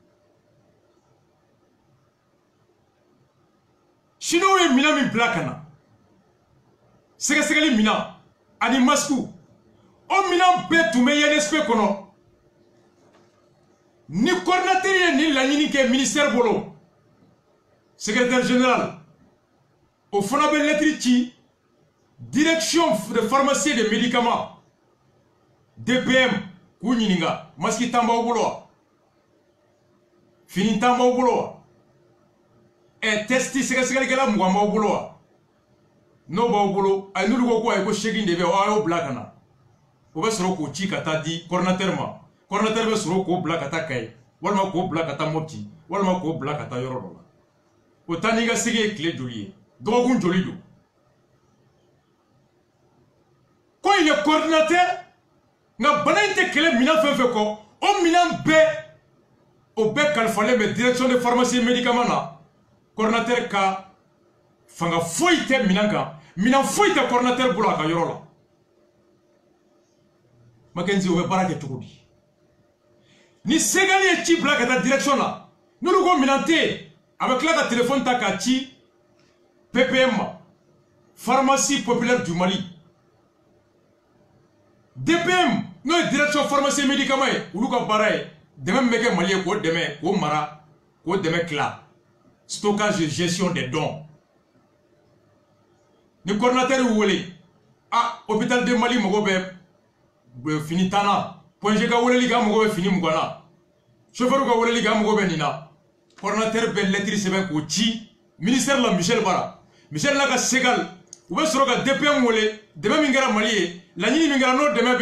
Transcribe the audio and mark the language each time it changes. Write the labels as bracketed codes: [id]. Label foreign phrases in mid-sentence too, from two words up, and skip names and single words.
[bm] chinois ye minɛn min bila ka na sɛgɛsɛgɛli minɛn ani masque o minɛn bɛɛ tun bɛ INSP kɔnɔ ni coordinateur ye nin laɲini kɛ ministère bolo [fr] secrétaire général [bm] o fana bɛ lettre ci [fr] direction de pharmacie et de médicaments [bm] DPM k'u ɲininka masque tan b'aw bolo wa fini tan b'aw bolo wa testi sɛgɛsɛgɛlikɛla 20 b'aw bolo wa n'o b'aw bolo a n'olu ko ko ayi ko 8 de bɛ a y'o bila ka na o bɛ sɔrɔ k'o ci ka taa di coordinateur ma coordinateur bɛ sɔrɔ k'o bila ka taa Kayi walima k'o bila ka taa Mopti walima k'o bila ka taa yɔrɔ dɔ la o taa n'i ka segi ye tile joli ye dɔgɔkun joli don ko [fr] il est coordinateur [bm] nka bana in tɛ kɛlɛ minɛn fɛn fɛn kɔ o minɛn bɛɛ o bɛɛ kalifalen bɛ [fr] direction de pharmacie et médicament [bm] na coordinateur ka fanga foyi tɛ minɛn kan minɛn foyi tɛ coordinateur bolo a ka yɔrɔ la Mackenzie o bɛ baara kɛ cogo di ni Segali ye ci bila ka taa direction na n'olu ko minɛn tɛ yen a bɛ tila ka téléphone ta k'a ci PPM ma [fr] pharmacie populaire du Mali [bm] DPM n'o ye [fr] direction pharmacie médicament [bm] ye olu ka baara ye dɛmɛ min bɛ kɛ Mali ye k'o dɛmɛ k'o mara k'o dɛmɛ tila [fr] stockage et gestion des dons [bm] ni coordinateur y'u wele [fr] hôpital de Mali [bm] mago bɛ fini tan na Point ka weleli kɛ an mago bɛ fini 20 na chauffeur ka weleli kɛ an mago bɛ nin na coordinateur bɛ lettre sɛbɛn k'o ci ministère la Michel bara Michel la ka Segal u bɛ sɔrɔ ka DPM wele dɛmɛ min kɛra Mali ye laɲini min kɛra n'o dɛmɛ bɛ